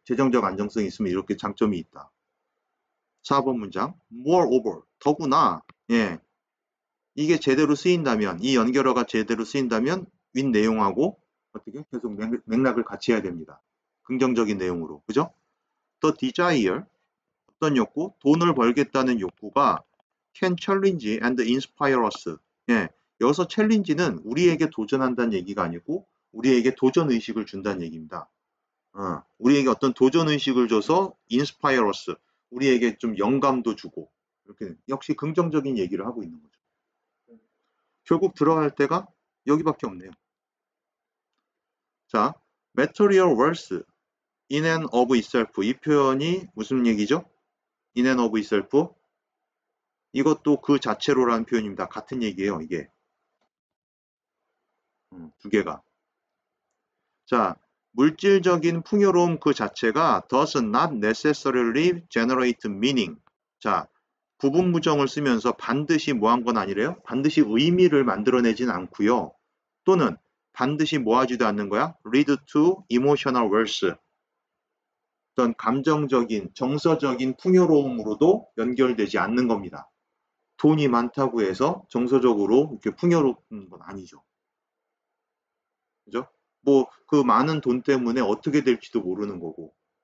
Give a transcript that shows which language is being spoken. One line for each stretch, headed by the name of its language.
Korean: 재정적 안정성이 있으면 이렇게 장점이 있다. 4번 문장. Moreover, 더구나, 예, 이게 제대로 쓰인다면, 이 연결어가 제대로 쓰인다면 윗 내용하고 어떻게 계속 맥락을 같이 해야 됩니다. 긍정적인 내용으로. 그죠?
English: The desire,
Korean: 어떤 욕구? 돈을 벌겠다는 욕구가
English: can challenge and inspire us.
Korean: 예, 여기서 challenge는 우리에게 도전한다는 얘기가 아니고 우리에게 도전 의식을 준다는 얘기입니다. 우리에게 어떤 도전 의식을 줘서
English: inspire us.
Korean: 우리에게 좀 영감도 주고 이렇게 역시 긍정적인 얘기를 하고 있는 거죠. 결국 들어갈 때가 여기밖에 없네요.
English: 자, material wealth in and of itself.
Korean: 이 표현이 무슨 얘기죠?
English: in and of itself.
Korean: 이것도 그 자체로라는 표현입니다. 같은 얘기예요, 이게. 두 개가.
English: 자,
Korean: 물질적인 풍요로움 그 자체가
English: does not necessarily generate meaning.
Korean: 자, 부분 부정을 쓰면서 반드시 뭐 한 건 아니래요? 반드시 의미를 만들어내진 않고요. 또는 반드시 뭐 하지도 않는 거야?
English: lead to emotional wealth.
Korean: 어떤 감정적인, 정서적인 풍요로움으로도 연결되지 않는 겁니다. 돈이 많다고 해서 정서적으로 이렇게 풍요로운 건 아니죠. 그죠? 뭐 그 많은 돈 때문에 어떻게 될지도 모르는 거고.